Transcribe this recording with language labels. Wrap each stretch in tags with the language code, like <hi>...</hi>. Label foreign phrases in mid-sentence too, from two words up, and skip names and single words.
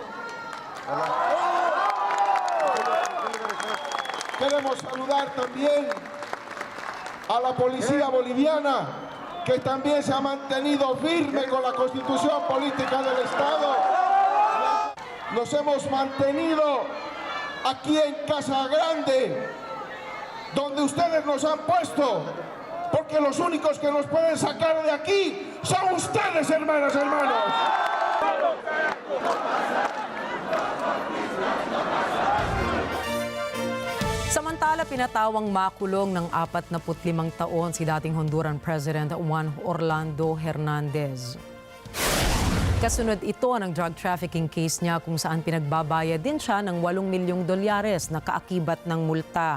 <es>Queremos saludar también a la policía boliviana, que también se ha mantenido firme con la constitución política del Estado. Nos hemos mantenido aquí en Casa Grande, donde ustedes nos han puesto, porque los únicos que nos pueden sacar de aquí son ustedes, hermanas y hermanos.</es> <tl>Samantala, pinatawang makulong ng 45 taon si dating</tl> <en>Honduran President</en> <tl>Juan Orlando Hernandez. Kasunod ito ng</tl> <en>drug trafficking case</en> <tl>niya kung saan pinagbabayad din siya ng $8 milyong na kaakibat ng multa.</tl>